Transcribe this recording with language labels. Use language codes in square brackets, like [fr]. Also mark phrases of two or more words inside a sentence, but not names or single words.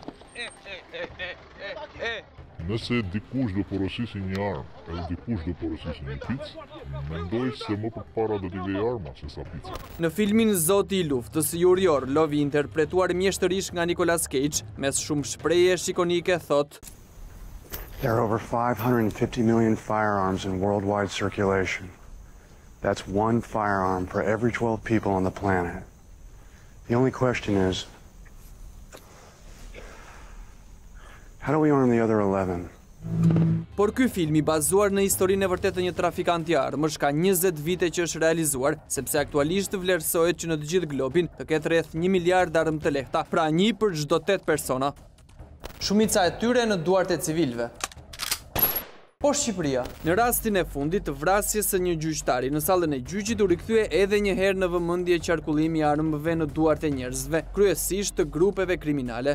[sq] Nëse dikush do porosisi një armë, edhe dikush do porosisi një picë, mendoj se më përpara do t'i vej arma se sa pica. Në filmin Zoti i luftës, Jurior Lovi, interpretuar mjeshtërisht nga Nicolas Cage, mes shumë shprehje shikonike thot: [en] There are over 550 million firearms in worldwide circulation. That's one firearm for every 12 people on the planet. The only question is, how do we arm the other 11? [sq] Por ky film i bazuar në historinë e vërtetë të një trafikanti armësh ka 20 vite që është realizuar, sepse aktualisht vlerësohet që në të gjithë globin të ketë rreth 1 miliard armë të lehta, pra 1 për çdo 8 persona. Shumica e tyre në duart e civilëve. Po Shqipëria, në rastin e fundit të vrasjes së një gjyqtari në sallën e gjyqit u rikthye edhe një herë në vëmendje qarkullimi i armëve në duart e njerëzve, kryesisht të grupeve kriminale.